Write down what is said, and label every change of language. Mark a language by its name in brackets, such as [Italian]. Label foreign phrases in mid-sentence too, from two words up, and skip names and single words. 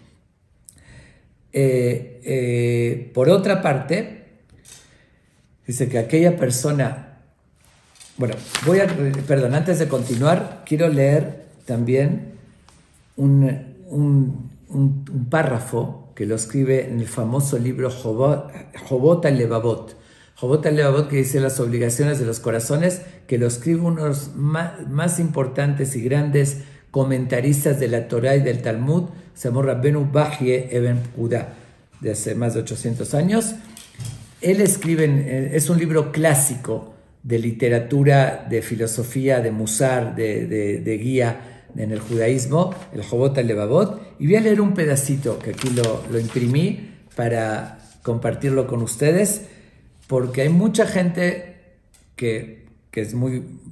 [Spanish] Por otra parte, dice que aquella persona... Bueno, antes de continuar, quiero leer también un párrafo que lo escribe en el famoso libro Jobot al-Levavot. Jobot al-Levavot, que dice las obligaciones de los corazones, que lo escribe uno de los más importantes y grandes comentaristas de la Torah y del Talmud, se llamó Rabbenu Bachye Eben Pekudá, de hace más de 800 años. Él escribe, es un libro clásico de literatura, de filosofía, de musar, de guía en el judaísmo, el Jobot HaLevavot, y voy a leer un pedacito que aquí lo imprimí para compartirlo con ustedes, porque hay mucha gente que es muy